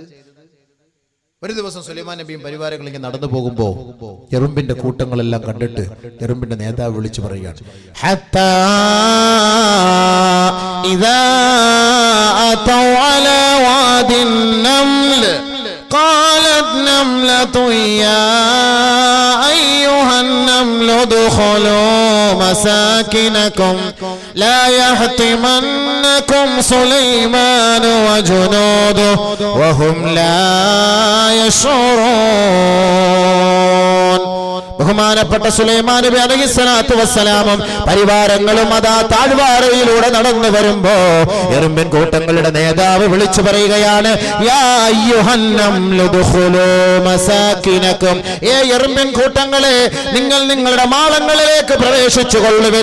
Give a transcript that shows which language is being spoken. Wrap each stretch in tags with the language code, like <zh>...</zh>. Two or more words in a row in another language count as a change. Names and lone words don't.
<ml>ഒരു ദിവസം സുലൈമാൻ നബിയും പരിവാരങ്ങളും ഇങ്ങനെ നടന്നു പോകുമ്പോ എറുമ്പിന്റെ കൂട്ടങ്ങളെല്ലാം കണ്ടിട്ട് എറുമ്പിന്റെ നേതാവ് വിളിച്ചു പറയുകയാണ്, ഹത്താ</ml> <ar>إذا أتوا على وادي النمل قالت النملة يا أيها النمل ادخلوا مساكنكم لا يحطمنكم سليمان وجنوده وهم لا يشعرون.</ar> <ml>ബഹുമാനപ്പെട്ട സുലൈമാൻ നബി</ml> <ar>عليه الصلاة والسلام</ar> <ml>പരിവാരങ്ങളും അതാ താഴ്വാരയിലൂടെ നടന്നു വരുമ്പോ എറുമ്പിൻ കൂട്ടങ്ങളുടെ നേതാവ് വിളിച്ചു പറയുകയാണ്,</ml> <ar>يا أيها النمل ادخلوا مساكنكم,</ar> <ml>ഏ എറുമ്പിൻ കൂട്ടങ്ങളെ, നിങ്ങൾ നിങ്ങളുടെ മാളങ്ങളിലേക്ക് പ്രവേശിച്ചു കൊള്ളുവിൻ.</ml>